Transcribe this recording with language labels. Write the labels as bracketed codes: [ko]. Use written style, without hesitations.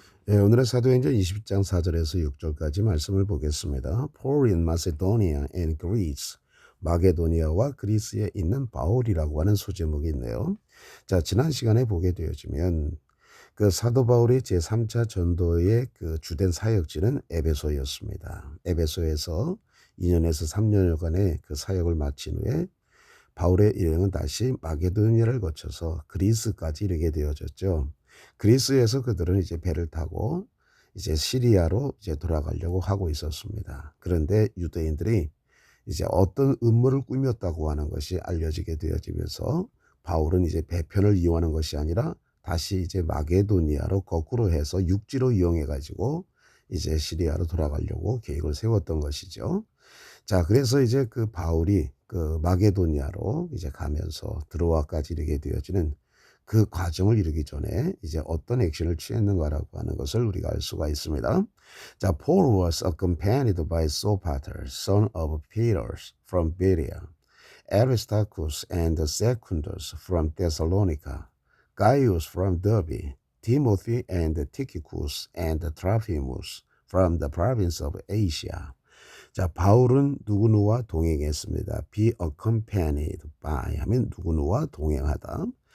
[ko] 예, 오늘의 사도행전 20장 4절에서 6절까지 말씀을 보겠습니다. [en] Paul in Macedonia and Greece. [ko] 마게도니아와 그리스에 있는 바울이라고 하는 소제목이 있네요. 자, 지난 시간에 보게 되어지면 그 사도 바울의 제3차 전도의 그 주된 사역지는 에베소였습니다. 에베소에서 2년에서 3년여간의 그 사역을 마친 후에 바울의 일행은 다시 마게도니아를 거쳐서 그리스까지 이르게 되어졌죠. 그리스에서 그들은 이제 배를 타고 이제 시리아로 이제 돌아가려고 하고 있었습니다. 그런데 유대인들이 이제 어떤 음모를 꾸몄다고 하는 것이 알려지게 되어지면서 바울은 이제 배편을 이용하는 것이 아니라 다시 이제 마게도니아로 거꾸로 해서 육지로 이용해 가지고 이제 시리아로 돌아가려고 계획을 세웠던 것이죠. 자, 그래서 이제 그 바울이 그 마게도니아로 이제 가면서 드로아까지 이르게 되어지는 그 과정을 이루기 전에 이제 어떤 액션을 취했는가라고 하는 것을 우리가 알 수가 있습니다. [en] 자, Paul was accompanied by Sopater, son of Peter, from Berea, Aristarchus and Secundus from Thessalonica, Gaius from Derbe, Timothy and Tychicus and Trophimus from the province of Asia. [ko] 자, 바울은 누구누와 동행했습니다. [en] be accompanied by [ko] 하면 누구누와 동행하다.